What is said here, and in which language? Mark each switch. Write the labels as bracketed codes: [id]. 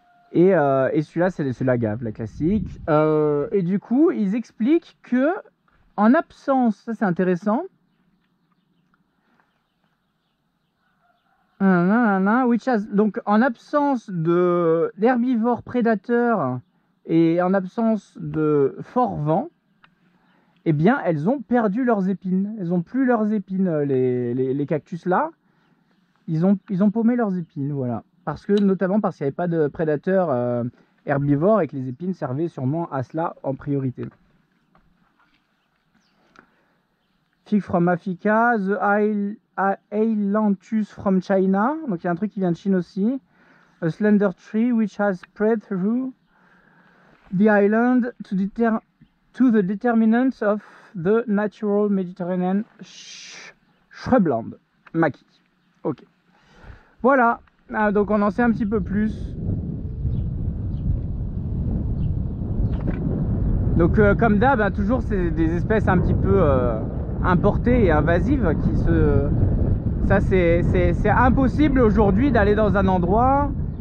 [fr] Et celui-là, c'est l'agave, la classique. Et du coup, ils expliquent que, en absence, ça c'est intéressant, donc en absence d'herbivores prédateurs et en absence de fort vent, eh bien, elles ont perdu leurs épines. Elles n'ont plus leurs épines, les cactus là. Ils ont paumé leurs épines, voilà. Notamment parce qu'il n'y avait pas de prédateurs herbivores et que les épines servaient sûrement à cela en priorité. [en] Fig from Africa, the Ailanthus from China. [fr] Donc il y a un truc qui vient de Chine aussi. [en] A slender tree which has spread through the island to the determinants of the natural Mediterranean shrubland. [fr] Maquis. Ok. Voilà. Donc on en sait un petit peu plus. Donc comme d'hab, toujours c'est des espèces un petit peu importées et invasives Ça c'est impossible aujourd'hui d'aller dans un endroit